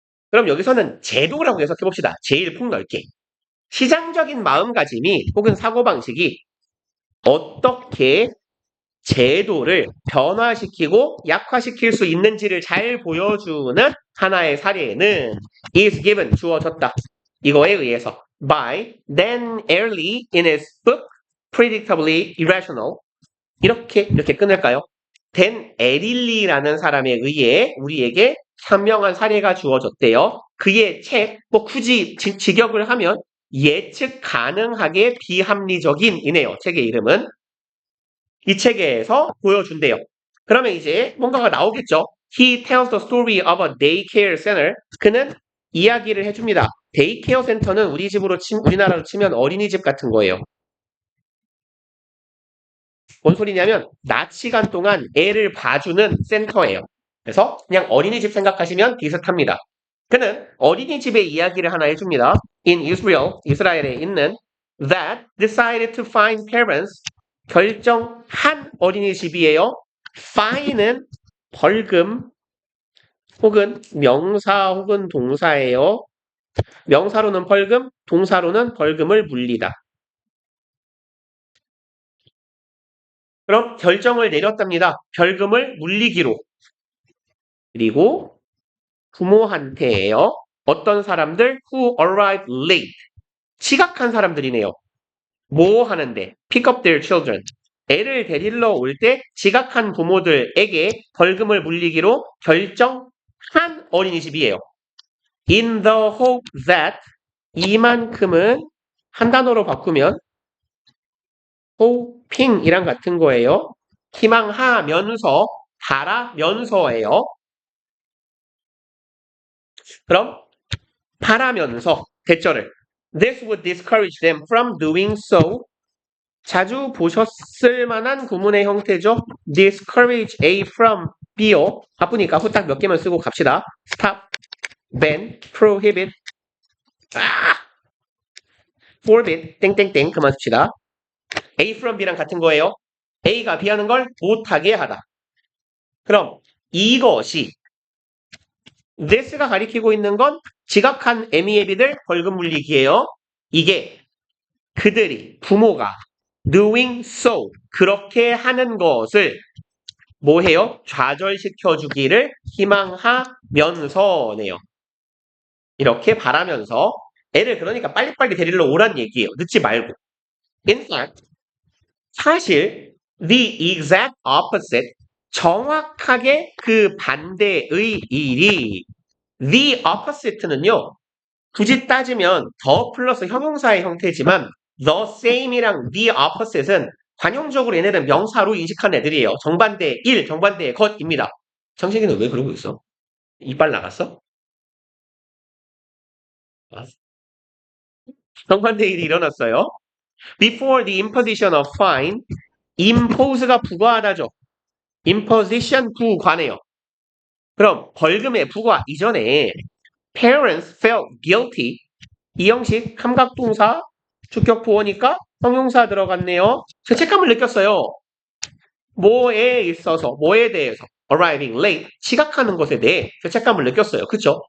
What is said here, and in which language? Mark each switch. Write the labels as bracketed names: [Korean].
[Korean] 그럼 여기서는 제도라고 해석해 봅시다. 제일 폭넓게. 시장적인 마음가짐이 혹은 사고방식이 어떻게 제도를 변화시키고 약화시킬 수 있는지를 잘 보여주는 하나의 사례는 [English] is given, [Korean] 주어졌다. 이거에 의해서 [English] by Dan Ariely in his book Predictably Irrational [Korean] 이렇게 끊을까요? 댄 에릴리라는 사람에 의해 우리에게 현명한 사례가 주어졌대요. 그의 책, 뭐 굳이 직역을 하면 예측 가능하게 비합리적인 이네요. 책의 이름은. 이 책에서 보여준대요. 그러면 이제 뭔가가 나오겠죠. [English] He tells the story of a daycare center. [Korean] 그는 이야기를 해줍니다. 데이케어 센터는 우리나라로 치면 어린이집 같은 거예요. 뭔 소리냐면 낮 시간 동안 애를 봐주는 센터예요. 그래서 그냥 어린이집 생각하시면 비슷합니다. 그는 어린이집의 이야기를 하나 해줍니다. [English] In Israel, [Korean] 이스라엘에 있는 [English] that decided to find parents [Korean] 결정한 어린이집이에요. fine은 벌금 혹은 명사 혹은 동사예요. 명사로는 벌금, 동사로는 벌금을 물리다. 그럼 결정을 내렸답니다. 벌금을 물리기로. 그리고 부모한테예요. 어떤 사람들 [English] who arrived late. [Korean] 지각한 사람들이네요. 뭐 하는데? [English] pick up their children. [Korean] 애를 데리러 올 때 지각한 부모들에게 벌금을 물리기로 결정한 어린이집이에요. [English] In the hope that [Korean] 이만큼은 한 단어로 바꾸면 hoping이랑 같은 거예요. 희망하면서 바라면서예요. 그럼 바라면서 대절을 [English] This would discourage them from doing so. [Korean] 자주 보셨을 만한 구문의 형태죠. [English] discourage A from B요. [Korean] 바쁘니까 후딱 몇 개만 쓰고 갑시다. [English] stop, ban, prohibit, forbid, [Korean] 땡땡땡 그만 씁시다. A from B랑 같은 거예요. A가 B하는 걸 못하게 하다. 그럼 이것이 this가 가리키고 있는 건 지각한 애미애비들 벌금 물리기예요. 이게 그들이 부모가 [English] doing so [Korean] 그렇게 하는 것을 뭐 해요? 좌절시켜 주기를 희망하면서네요. 이렇게 바라면서 애를 그러니까 빨리빨리 데리러 오란 얘기예요. 늦지 말고. [English] In fact, [Korean] 사실 [English] the exact opposite [Korean] 정확하게 그 반대의 일이 [English] the opposite는요. [Korean] 굳이 따지면 더 플러스 형용사의 형태지만 the same이랑 the opposite은 관용적으로 얘네는 명사로 인식한 애들이에요. 정반대의 일, 정반대의 것입니다. 정식이는 왜 그러고 있어? 이빨 나갔어? 아, 정반대의 일이 일어났어요. [English] Before the imposition of fine, impose가 [Korean] 부과하다죠. imposition 부과네요. 그럼 벌금의 부과 이전에 [English] parents felt guilty [Korean] 이 형식 감각동사 주격보어니까 형용사 들어갔네요. 죄책감을 느꼈어요. 뭐에 있어서 뭐에 대해서 [English] arriving late [Korean] 지각하는 것에 대해 죄책감을 느꼈어요. 그쵸?